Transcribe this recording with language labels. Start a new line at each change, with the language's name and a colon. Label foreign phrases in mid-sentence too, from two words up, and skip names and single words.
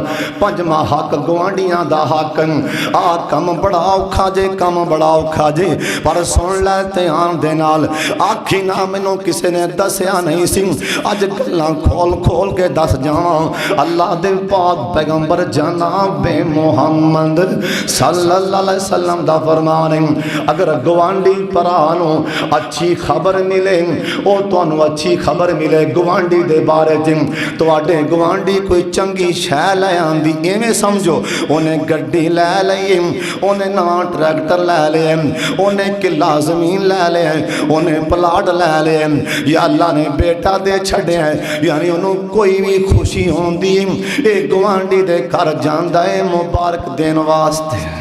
Punjabi: پنجواں حق گوانڈیاں دا حق آ کم بڑا اوکھا جے، کم بڑا اوکھا جے پر سن لے دھیان دے نال. آکھی نا مینوں کسی نے دسیا نہیں سی، اج گلاں کھول کھول کے دس جاواں. اللہ دے پیغمبر جناب محمد
Arabic: صلى الله عليه وسلم
Punjabi: دا فرمان ہے اگر گوانڈی بھرا نوں اچھی خبر ملے او تہانوں اچھی خبر ملے گوانڈی دے بارے چ، تہاڈے گوانڈی کوئی چنگی شے لے آندی ایویں سمجھو اونہاں گڈی لے لئی، اونہاں نواں ٹریکٹر لے لیا، اونہاں کلہ زمین لے لیا، اونہاں پلاٹ لے لیا یا اللہ نے بیٹا دے چھڈیا، یعنی اونہاں نے کوئی بھی خوشی ہوندی ہے گوانڈی دے گھر جاندا ہے مبارک دین واسطے.